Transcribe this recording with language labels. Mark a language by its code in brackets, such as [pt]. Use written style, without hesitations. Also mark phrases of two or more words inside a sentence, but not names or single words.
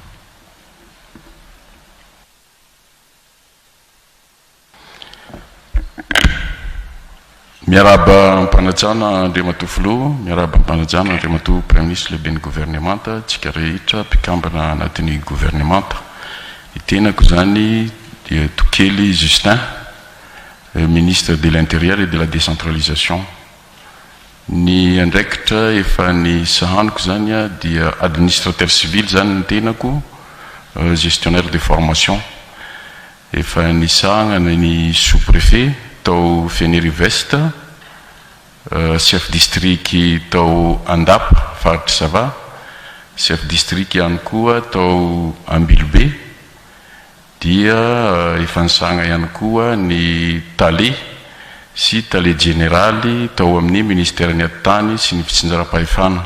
[mg] Miaraba ampanajana Andriamatoa Filoha, miaraba ampanajana Andriamatoa [fr] Premier Ministre [mg] lehibe ny gouvernemanta, tsika rehetra mpikambana anatin'ny gouvernemanta. Itenako zany dia Tokely Justin, [fr] ministre de l'Intérieur et de la décentralisation. [mg] Ny andraikitra efa ny sahaniko zany dia [fr] administrateur civil [mg] zany ny tenako, [fr] gestionnaire de formation. [mg] Efa ny sahana ny sous-préfet tao Feneri-Vest, [fr] chef district [mg] tao Andap, faritry Sava, [fr] chef district [mg] ihany koa tao Ambilobe, dia efa nisahana ihany koa ny Tale sy Tale généraly tao amin'ny ministère ny atany sy ny fitsinjaram-pahefana.